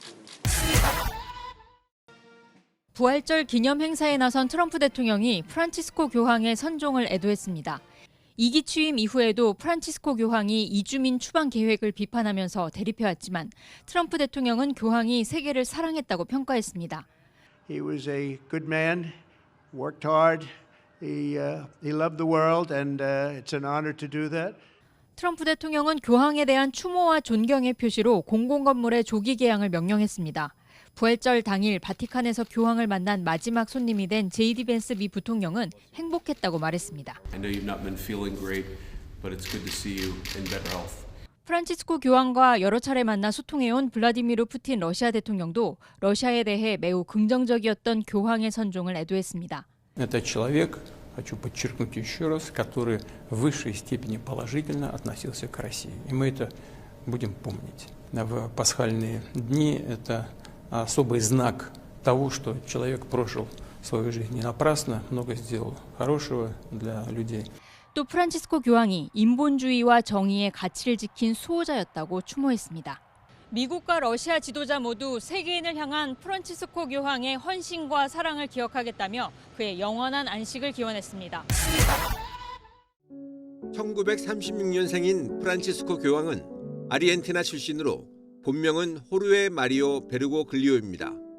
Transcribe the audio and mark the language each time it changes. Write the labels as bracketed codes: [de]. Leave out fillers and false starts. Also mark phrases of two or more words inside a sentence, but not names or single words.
[ko] 부활절 기념 행사에 나선 트럼프 대통령이 프란치스코 교황의 선종을 애도했습니다. 2기 취임 이후에도 프란치스코 교황이 이주민 추방 계획을 비판하면서 대립해왔지만 트럼프 대통령은 교황이 세계를 사랑했다고 평가했습니다. [en] He was a good man, worked hard, he loved the world, and it's an honor to do that. [ko] 트럼프 대통령은 교황에 대한 추모와 존경의 표시로 공공건물의 조기 개양을 명령했습니다. 부활절 당일 바티칸에서 교황을 만난 마지막 손님이 된 제이디 벤스 미 부통령은 행복했다고 말했습니다. 프란치스코 교황과 여러 차례 만나 소통해온 블라디미르 푸틴 러시아 대통령도 러시아에 대해 매우 긍정적이었던 교황의 선종을 애도했습니다. [ru] Это человек, хочу подчеркнуть еще раз, который в высшей степени положительно относился к России. И мы это будем помнить. В пасхальные дни это особый знак того, что человек прожил свою жизнь не напрасно, много сделал хорошего для людей. [ko] 또 프란치스코 교황이 인본주의와 정의의 가치를 지킨 수호자였다고 추모했습니다. 미국과 러시아 지도자 모두 세계인을 향한 프란치스코 교황의 헌신과 사랑을 기억하겠다며 그의 영원한 안식을 기원했습니다. 1936년생인 프란치스코 교황은 아르헨티나 출신으로 본명은 호르헤 마리오 베르고글리오입니다.